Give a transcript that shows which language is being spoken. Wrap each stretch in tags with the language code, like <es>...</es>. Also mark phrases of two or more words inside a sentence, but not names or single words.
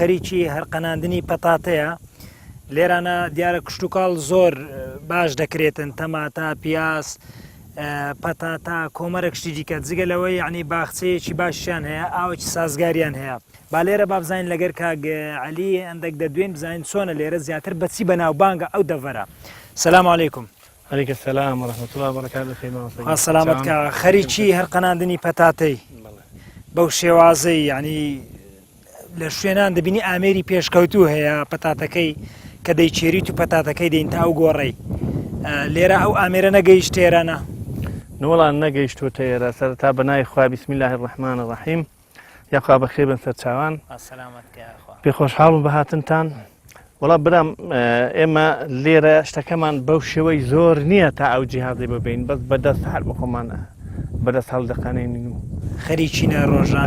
<ckb>خەریکی هەرقەناندنی پەتاتەیە لێرانە دیارە کشتتوکاڵ زۆر باش دەکرێتن تەماتە پیاس پەتاتا کۆمەرە کشتی دیکە جگە لەوەی یعنی باخچەیەکی باشیان هەیە ئاوەکی سازگاریان هەیە با لێرە بابزین لەگەر کاگ عەلی هەندێک دەدوێن بزانین چۆنە لێرە زیاتر بەچی بەناوبانگە ئەو دەڤەرە.</ckb> <ar>سەلام عەلیکم. عليك السلام ورحمة الله وبركاته خيما</ar> <ckb>سلامتك خەریکی هەرقەناندنی پەتاتەی بەو شێوازەی یعنی لە شوێنان دەبینی ئامێری پێشکەوتوو هەیە پەتاتەکەی کە دەیچێریت و پەتاتەکەی دەین تا ئەو گۆڕەی لێرە ئەو ئامێرە نەگەیشت تێرانە نوڵان نەگەیشتوتە ئێرە سەرتا بەنای خوا</ckb> <ar>بسم الله الرحمن الرحیم</ar> <ckb>یاخوا بەخێ بن سەر چاوان پێ خۆشحاڵم بە هاتنتان وڵا برام ئێمە لێرە شتەکەمان بەو شێوەی زۆر نییە تا ئەو جیهازی ببین بەس بەدەست هەر بخۆمان بەدەست هەڵدەقانێنین و خەریکینە ڕۆژانە</ckb>